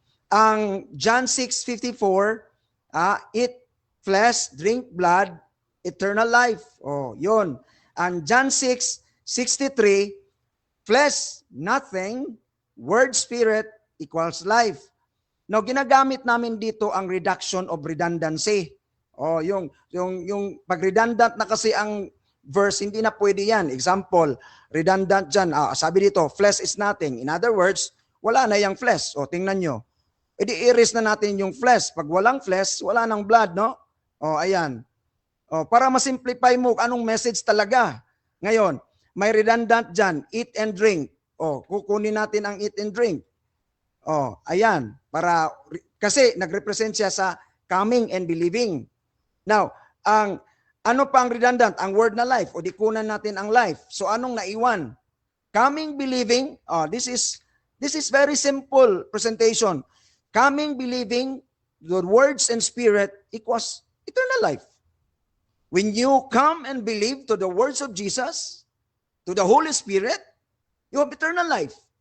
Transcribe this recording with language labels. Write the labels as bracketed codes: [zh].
[en] Ang John 6:54, eat flesh, drink blood, eternal life. Yun. Ang John 6:63, flesh, nothing, word, spirit, equals life. [tl] Now, ginagamit namin dito ang [en] reduction of redundancy. [tl] Yung pag-redundant na kasi ang verse, hindi na pwede yan. Example, redundant dyan. Sabi dito, [en] flesh is nothing. In other words, [tl] wala na yung flesh. Tingnan nyo. I-erase na natin yung flesh. Pag walang flesh, wala nang blood, no? Ayan. Para masimplify mo, anong message talaga? Ngayon, may redundant dyan, [en] eat and drink. [tl] Kukunin natin ang eat and drink. Ayan. Kasi nag-represent siya sa [en] coming and believing. [tl] Now, ano pa ang redundant? Ang word na life. Di kunan natin ang life. So anong naiwan? [en] Coming, believing. This is very simple presentation. Coming, believing, the words and spirit equals eternal life. When you come and believe to the words of Jesus, to the Holy Spirit, you have eternal life.